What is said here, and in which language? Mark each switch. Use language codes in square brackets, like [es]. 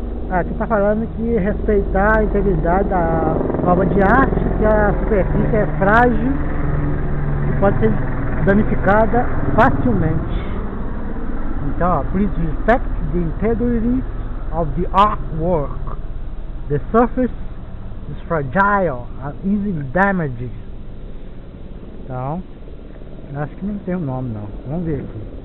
[pt] Aqui está falando que respeitar a integridade da obra de arte, que a superfície é frágil e pode ser danificada facilmente. [en] Então, please respect the integrity of the artwork. The surface is fragile and easily damaged. [pt] Então, acho que não tem um nome não. Vamos ver aqui.